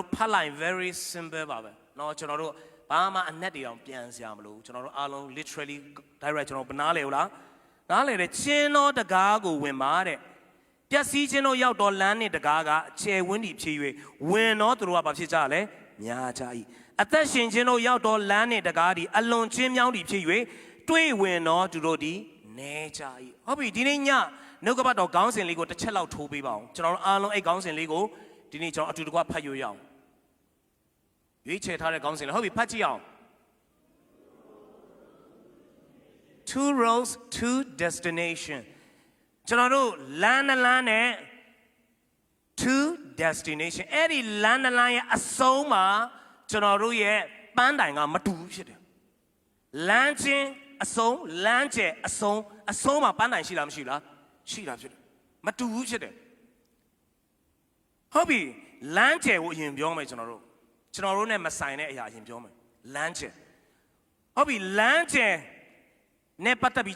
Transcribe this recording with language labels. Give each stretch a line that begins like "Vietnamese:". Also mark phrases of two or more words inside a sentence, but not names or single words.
Burmese: တို့ဖတ်လိုက်
English: very simple
Burmese: ပါပဲနော်ကျွန်တော်တို့ဘာမှအနက်တွေအောင်ပြန်စရာမလိုကျွန်တော်တို့အားလုံး
English: literally direct
Burmese: ကျွန်တော်နားလေဟုတ်လားနားလေတဲ့ ချင်းတော်တကားကိုဝင်ပါတဲ့ပျက်စီးခြင်းတို့ရောက်တော့လမ်းနဲ့တကားကအကျယ်ဝန်းတည်ဖြစ်၍ဝင်တော့သူတို့ကဘာဖြစ်ကြလဲများကြ၏အသက်ရှင်ခြင်းတို့ရောက်တော့လမ်းနဲ့တကားဒီအလွန်ချင်းမြောင်းတည်ဖြစ်၍တွေ့ဝင်တော့သူတို့ဒီနေကြ၏ဟုတ်ပြီဒီနေ့ညနှုတ်ကပတ်တော်ခေါင်းစဉ်လေးကိုတစ်ချက်လောက်ထိုးပေးပါအောင်ကျွန်တော်တို့အားလုံးအဲ့ခေါင်းစဉ်လေးကိုဒီနေ့ကျွန်တော်အတူတကွဖတ်ရအောင်ရွေးချယ်ထားတဲ့ခေါင်းစဉ်လေးဟုတ်ပြီဖတ်ကြည့်အောင်
English: two roads two destination
Burmese: ကျွန်တော်တို့လမ်းနဲ့
English: two destination
Burmese: အဲ့ဒီလမ်းရဲ့အဆုံးမှာကျွန်တော်တို့ရဲ့ပန်းတိုင်ကမတူဖြစ်တယ်လမ်းချင်းအဆုံးလမ်းကျဲအဆုံးမှာပန်းတိုင်ရှိလားမရှိလားရှိတာဖြစ်တယ်မတူဘူးဖြစ်တယ် ဟုတ်ပြီလမ်းကျဲကိုအရင်ပြောမယ်ကျွန်တော်တို့နဲ့မဆိုင်တဲ့အရာအရင်ပြောမယ်လမ်းကျဲဟုတ်ပြီလမ်းကျဲနဲ့ပတ်သက်ပြီး